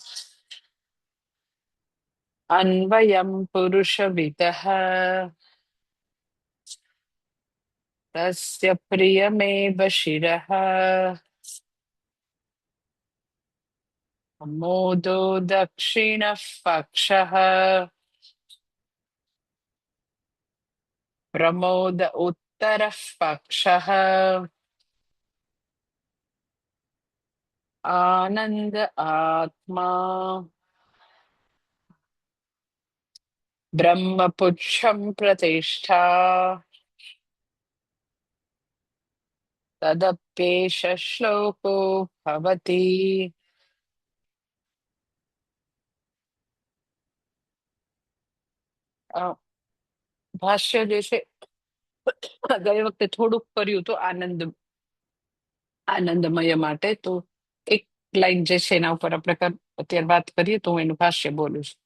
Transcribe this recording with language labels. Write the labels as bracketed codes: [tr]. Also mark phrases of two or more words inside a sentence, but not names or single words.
[sa] अन्वयं पुरुषविदः तस्य प्रियमेव शिरः मोदो दक्षिणः पक्षः प्रमोद उत्तरः पक्षः आनंद आत्मा ब्रह्मपुच्छं प्रतिष्ठा तदप्येष श्लोको भवति। [gu] અ, ભાષ્ય જે છે ગઈ વખતે થોડુંક કર્યું તો આનંદમય માટે, તો એક લાઈન જે છે એના ઉપર આપણે અત્યારે વાત કરીએ તો હું એનું ભાષ્ય બોલું છું.